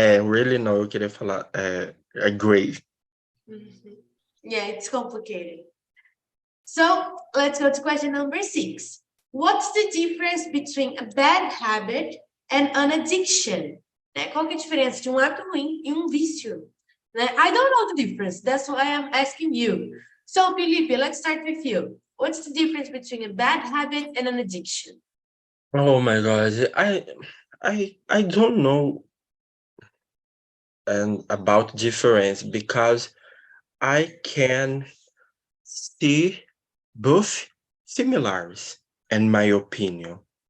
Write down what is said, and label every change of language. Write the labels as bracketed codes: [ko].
[pt] Really não, eu queria falar great. [en] Yeah, it's complicated. So let's go to question number 6. What's the difference between a bad habit and an addiction? [pt] Né? Qual que é a diferença de um hábito ruim e um vício? Né? [en] I don't know the difference. That's why I'm asking you. So, Felipe, let's start with you. What's the difference between a bad habit and an addiction? Oh my God, I don't know about difference because I can see both similarities in my opinion.